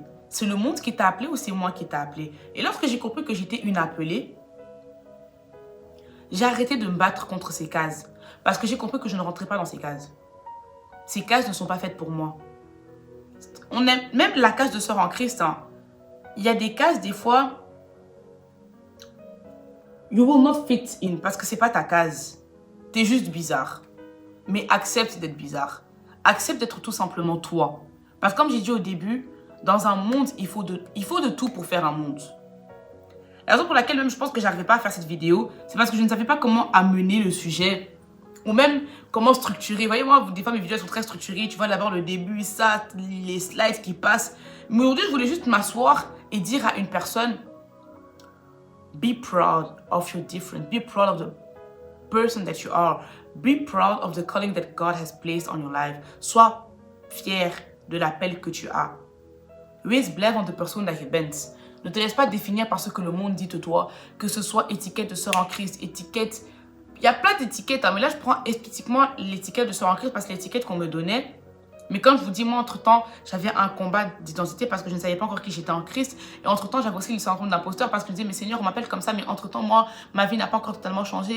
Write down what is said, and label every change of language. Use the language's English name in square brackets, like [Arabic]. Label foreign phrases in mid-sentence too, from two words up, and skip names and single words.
[French] C'est le monde qui t'a appelé ou c'est moi qui t'a appelé? Et lorsque j'ai compris que j'étais une appelée, j'ai arrêté de me battre contre ces cases. Parce que j'ai compris que je ne rentrais pas dans ces cases. Ces cases ne sont pas faites pour moi. On aime, même la case de sœur en Christ, hein. Il y a des cases, des fois, [English] you will not fit in [French] parce que c'est pas ta case. T'es juste bizarre. Mais accepte d'être bizarre. Accepte d'être tout simplement toi. Parce que comme j'ai dit au début, dans un monde, il faut de tout pour faire un monde. La raison pour laquelle même je pense que j'arrivais pas à faire cette vidéo, c'est parce que je ne savais pas comment amener le sujet. Ou même comment structurer. Vous voyez, moi, des fois, mes vidéos sont très structurées. Tu vois d'abord le début, ça, les slides qui passent. Mais aujourd'hui, je voulais juste m'asseoir et dire à une personne, [English] be proud of your difference. Be proud of the person that you are. Be proud of the calling that God has placed on your life. [French] Sois fier de l'appel que tu as. [Dutch] Wees blij van de persoon dat je bent. [French] Ne te laisse pas définir par ce que le monde dit de toi, que ce soit étiquette de sœur en Christ, étiquette... Il y a plein d'étiquettes, hein, mais là, je prends spécifiquement l'étiquette de sœur en Christ parce que l'étiquette qu'on me donnait. Mais comme je vous dis, moi, entre-temps, j'avais un combat d'identité parce que je ne savais pas encore qui j'étais en Christ. Et entre-temps, j'avais aussi le syndrome d'imposteur parce que je disais, mais Seigneur, on m'appelle comme ça, mais entre-temps, moi, ma vie n'a pas encore totalement changé.